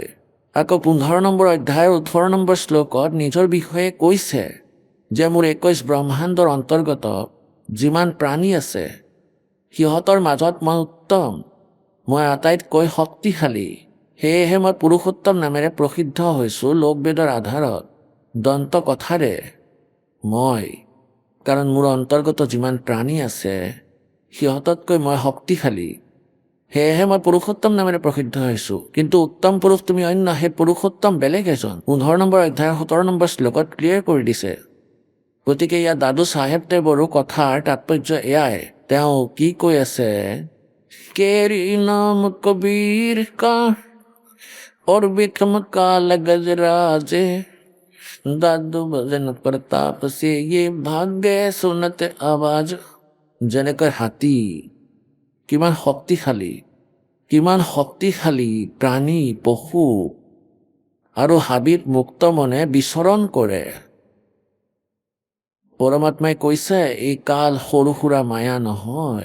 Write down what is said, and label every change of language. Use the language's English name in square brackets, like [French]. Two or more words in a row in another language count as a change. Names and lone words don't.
[Assamese] আকৌ 15 নম্বৰ অধ্যায়ৰ 18 নম্বৰ শ্লোকত নিজৰ বিষয়ে কৈছে যে মোৰ 21 ব্ৰহ্মাণ্ডৰ অন্তৰ্গত যিমান প্ৰাণী আছে সিহঁতৰ মাজত মই উত্তম, মই আটাইতকৈ শক্তিশালী, সেয়েহে মই পুৰুষোত্তম নামেৰে প্ৰসিদ্ধ হৈছোঁ লোকবেদৰ আধাৰত, দন্ত কথাৰে মই, কাৰণ মোৰ অন্তৰ্গত যিমান প্ৰাণী আছে সিহঁততকৈ মই শক্তিশালী, সেয়েহে মই পুৰুষোত্তম নামেৰে প্ৰসিদ্ধ হৈছোঁ। কিন্তু উত্তম পুৰুষ তুমি অন্য, সেই পুৰুষোত্তম বেলেগ এজন। 15 নম্বৰ অধ্যায়ৰ 17 নম্বৰ শ্লোকত ক্লিয়াৰ কৰি দিছে। গতিকে ইয়াত দাদু চাহেবদেৱৰো কথাৰ তাৎপৰ্য এয়াই। তেওঁ কি কৈ আছে, [Hindi] केरी नाम कबीर का और विक्रम काल गजराजे, दादू भजन प्रताप से ये भाग्य सुनत आवाज। [Assamese] যেনেকৈ হাতী কিমান শক্তিশালী প্ৰাণী, পশু আৰু হাবিত মুক্ত মনে বিচৰণ কৰে। পৰমাত্মাই কৈছে এই কাল সৰু সুৰা মায়া নহয়।